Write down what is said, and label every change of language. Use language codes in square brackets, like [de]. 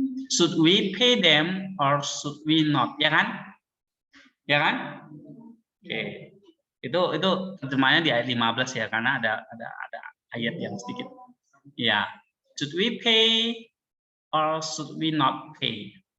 [en] Should we pay them or should we not? [id] Ya kan? Ya kan? Oke. Itu terjemahannya di ayat 15 ya, karena ada ayat yang sedikit. Ya. [en] Should we pay or should we not pay?